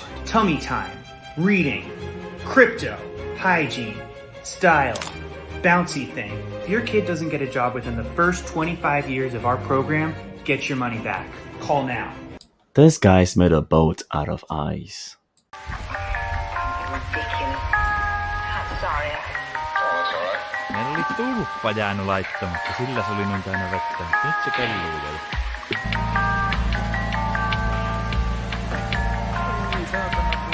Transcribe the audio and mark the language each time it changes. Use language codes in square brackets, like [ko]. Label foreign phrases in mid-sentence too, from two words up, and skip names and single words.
[en] Tummy time, reading, crypto, hygiene, style, bouncy thing. If your kid doesn't get a job within the first 25 years of our program, get your money back. Call now. This guy's made a boat out of ice. [fi] Meillä oli tulppa jäänyt laittamatta, sillä se oli niin täynnä vettä. Nyt se kelluu vielä. Ei saatana